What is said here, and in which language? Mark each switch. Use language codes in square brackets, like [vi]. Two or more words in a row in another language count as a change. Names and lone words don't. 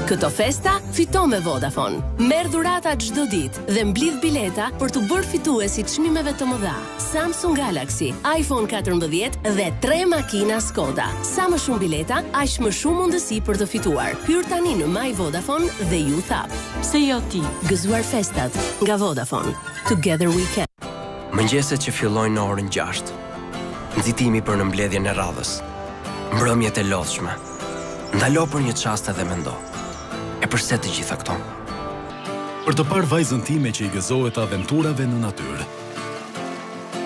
[sq] Këto festa fito me Vodafone. Merr dhurata çdo ditë dhe mblidh bileta për të bërë fituesi çmimeve të mëdha. Samsung Galaxy, iPhone 14 dhe 3 makina Skoda. Sa më shumë bileta, aq më shumë mundësi për të fituar. Hyr tani në My Vodafone dhe Youth App. Se jo ti. Gëzuar festat nga Vodafone. [en] Together we can. [sq] Mëngjeset që fillojnë në orën 6. Nxitimi për në mbledhjen e radhës. Mbrëmjet e lodhshme. Ndalo për një çast edhe mendo. E përse të gjitha këto? Për të parë vajzën time që i gëzohet aventurave në natyrë.